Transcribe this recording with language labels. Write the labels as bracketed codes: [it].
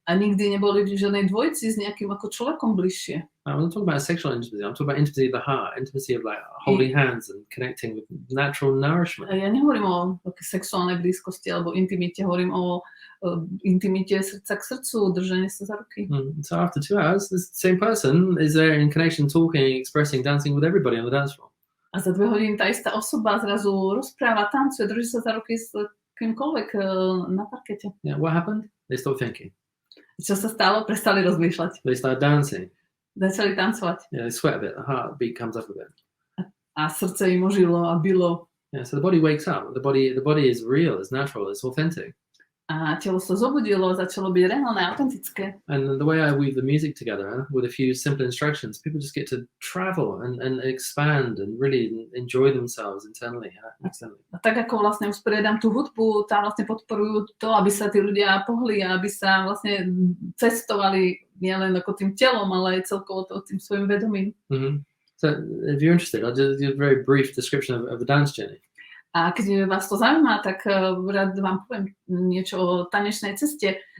[sk] A nikdy neboli v žiadnej dvojci s nejakým ako človekom bližšie. [en] I'm not talking about sexual intimacy. I'm talking about intimacy of the heart, intimacy of like holding hands and connecting with natural nourishment. [sk] Ja nehovorím o sexuálnej blízkosti alebo intimite, hovorím o intimite srdca k srdcu, držanie sa za ruky. [en] So after 2 hours, this same person is there in connection, talking, expressing, dancing with everybody on the dance floor. [sk] A za 2 hodiny tá istá osoba zrazu rozpráva, tancuje, drží sa za ruky s kýmkoľvek na parkete. [en] Yeah, what happened? They stopped thinking. [sk] Čo sa stalo? Prestali rozmýšľať. [en] They started dancing. [sk] Začali tancovať. [en] Yeah, they sweat a bit. The heartbeat comes up a bit. [sk] A srdce im ožilo a bilo. [en] Yeah, so the body wakes up. The body is real. It's natural. It's authentic. [sk] A telo sa zobudilo, začalo byť reálne, autentické. [en] And the way I weave the music together with a few simple instructions, people just get to travel and expand and really enjoy themselves internally. [sk] A tak ako vlastne usporiadam tú hudbu, tam vlastne podporujú to, aby sa tí ľudia pohli a aby sa vlastne cestovali nielen ako tým telom, ale aj celkovo tým svojim vedomím. [en] So if you're interested, I'll just give a very brief description of the dance journey. [sk] A keď vás to zaujíma, tak rád vám poviem niečo o tanečnej ceste.